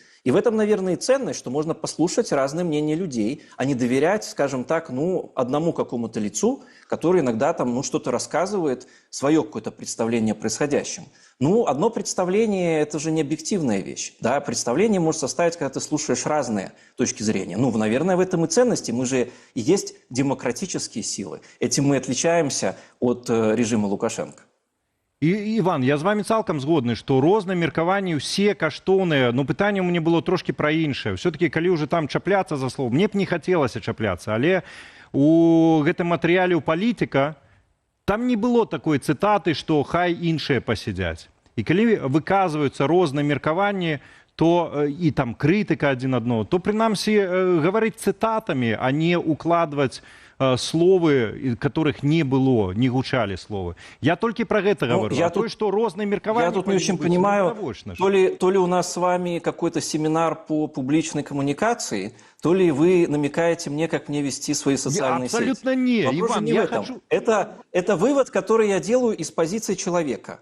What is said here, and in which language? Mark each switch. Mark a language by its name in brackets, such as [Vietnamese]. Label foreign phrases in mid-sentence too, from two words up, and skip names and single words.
[Russian] И в этом, наверное, и ценность, что можно послушать разные мнения людей, а не доверять, скажем так, одному какому-то лицу, который иногда там, что-то рассказывает, свое какое-то представление о происходящем. Одно представление – это же не объективная вещь. Да? Представление может составить, когда ты слушаешь разные точки зрения. Наверное, в этом и ценности. Мы же и есть демократические силы. Этим мы отличаемся от режима Лукашенко. [Belarusian] І, Іван, я з вами цалкам згодны, што розныя меркаванні ўсе каштоўныя, но пытанне ў мяне было трошкі пра іншае. Все-таки, калі ўжо там чапляцца за слово, мне б не хацелася чапляцца, але у гэтым матэрыяле ў палітыка там не было такой цытаты, што хай іншыя пасядзяць. І калі выказваюцца розныя меркаванні, то і там крытыка адзін адно, то прынамсі гаварыць цытатамі, а не укладваць словы, которых не было, не гучали словы. [Russian] Я только про это говорю. Что разные меркования... Я тут не очень понимаю, то ли у нас с вами какой-то семинар по публичной коммуникации, то ли вы намекаете мне, как мне вести свои социальные сети. Абсолютно не. Вопрос Иван, не в этом. хочу... Это вывод, который я делаю из позиции человека.